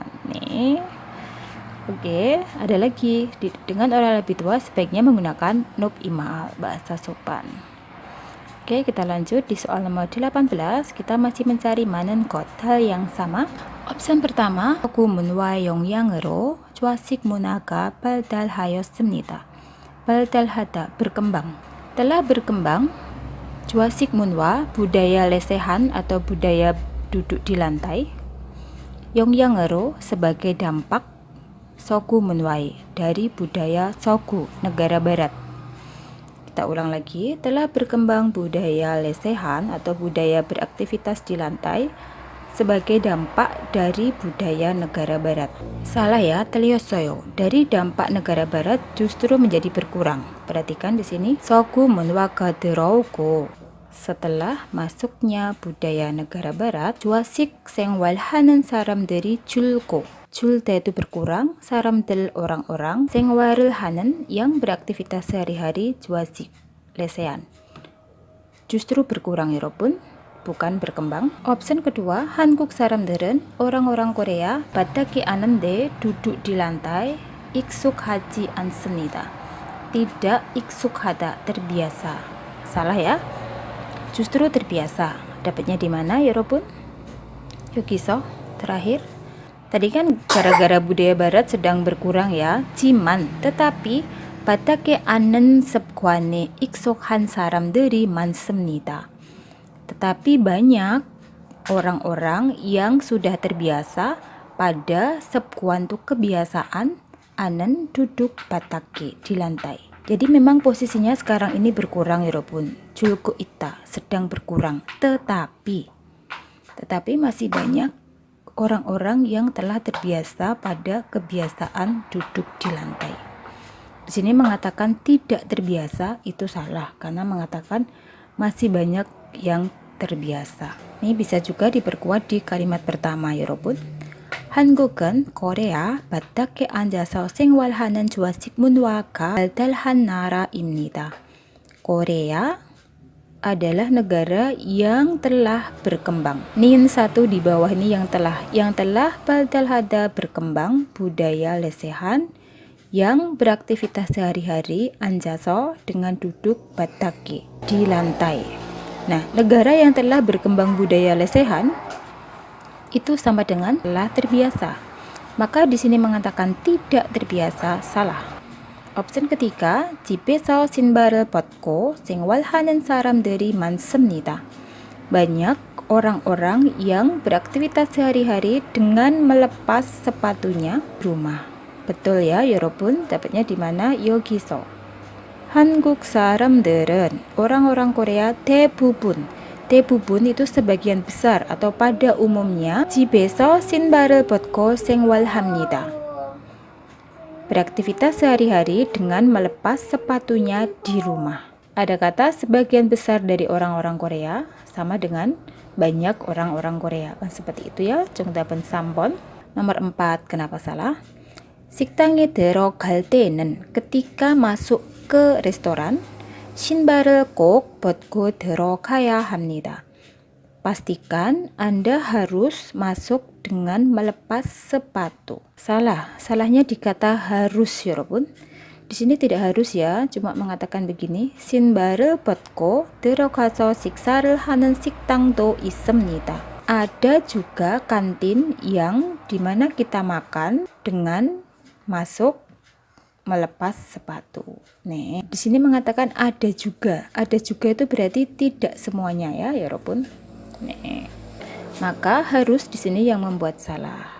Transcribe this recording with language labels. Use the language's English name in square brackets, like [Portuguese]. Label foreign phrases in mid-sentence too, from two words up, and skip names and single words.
[Indonesian] Nih. Oke, ada lagi. Dengan orang lebih tua sebaiknya menggunakan nub imal, bahasa sopan. Oke, kita lanjut di soal nomor 18. Kita masih mencari manen kot, hal yang sama. Opsi pertama, aku munwa [Korean] 영양으로 좌식 문화가 발달하였습니다. 발달하다, [Indonesian] berkembang. Telah berkembang [Korean] 좌식 문화, [Indonesian] budaya lesehan atau budaya duduk di lantai. 영양으로, sebagai dampak. [Korean] 서구 문화의, [Indonesian] dari budaya Sogu, negara barat. Kita ulang lagi, telah berkembang budaya lesehan atau budaya beraktivitas di lantai sebagai dampak dari budaya negara barat. Salah ya, 틀렸어요. Dari dampak negara barat justru menjadi berkurang. Perhatikan di sini, [Korean] 서구 문화가 들어오고, [Indonesian] setelah masuknya budaya negara barat, [Korean] 좌식 생활하는 사람들이 줄고, 줄대 [Indonesian] itu berkurang, [Korean] 사람들 orang-orang, 생활을 하는 [Indonesian] yang beraktivitas sehari-hari, 좌식 lesehan. Justru berkurang 여러분, bukan berkembang. Opsi kedua, [Korean] 한국 사람들은 [Indonesian] orang-orang Korea [Korean] 바닥에 앉는데 [Indonesian] duduk di lantai, [Korean] 익숙하지 않습니다. [Indonesian] Tidak 익숙하다, terbiasa. Salah ya? Justru terbiasa. Dapatnya di mana 여러분? 여기서 terakhir. Tadi kan gara-gara budaya barat sedang berkurang ya, 지만, tetapi [Korean] 바닥에 앉는 습관에 익숙한 사람들이 많습니다. [Indonesian] Tetapi banyak orang-orang yang sudah terbiasa pada 습관 itu kebiasaan anen duduk 바닥에 di lantai. Jadi memang posisinya sekarang ini berkurang 여러분. [Korean] 줄고 있다, [Indonesian] sedang berkurang. Tetapi masih banyak orang-orang yang telah terbiasa pada kebiasaan duduk di lantai. Di sini mengatakan tidak terbiasa itu salah karena mengatakan masih banyak yang terbiasa. Ini bisa juga diperkuat di kalimat pertama 여러분. [Korean] 한국은 코리아 바닥에 앉아서 생활하는 좌식 문화가 발달한 나라입니다. [Indonesian] Korea adalah negara yang telah berkembang. Nin satu di bawah ini yang telah 발달하다 berkembang, budaya lesehan yang beraktivitas sehari-hari, 앉아서 dengan duduk 바닥에 di lantai. Nah, negara yang telah berkembang budaya lesehan itu sama dengan telah terbiasa. Maka di sini mengatakan tidak terbiasa salah. Opsi ketiga, [Korean] 집에서 신발을 벗고 생활하는 사람들이 많습니다. [Indonesian] Banyak orang-orang yang beraktivitas sehari-hari dengan melepas sepatunya di rumah. Betul ya, 여러분? Dapatnya di mana? [Korean] 여기서. 한국 사람들은, [Indonesian] orang-orang Korea 대부분 itu sebagian besar atau pada umumnya [Korean] 집에서 신발을 벗고 생활합니다. [Indonesian] Beraktivitas sehari-hari dengan melepas sepatunya di rumah. Ada kata sebagian besar dari orang-orang Korea sama dengan banyak orang-orang Korea. Kan seperti itu ya. [Korean] 정답은 3번. [Indonesian] Nomor 4, kenapa salah? [Korean] 식당에 들어갈 때는, [Indonesian] ketika masuk ke restoran, [Korean] 신발을 꼭 벗고 들어가야 합니다. [Indonesian] Pastikan Anda harus masuk dengan melepas sepatu. Salahnya di kata harus 여러분. Di sini tidak harus ya, cuma mengatakan begini. [Korean] 신발을 벗고 들어가서 식사를 하는 식당도 있습니다. [Indonesian] Ada juga kantin yang dimana kita makan dengan masuk melepas sepatu. Nih, di sini mengatakan ada juga. Ada juga itu berarti tidak semuanya ya, 여러분. Nih. Maka harus di sini yang membuat salah.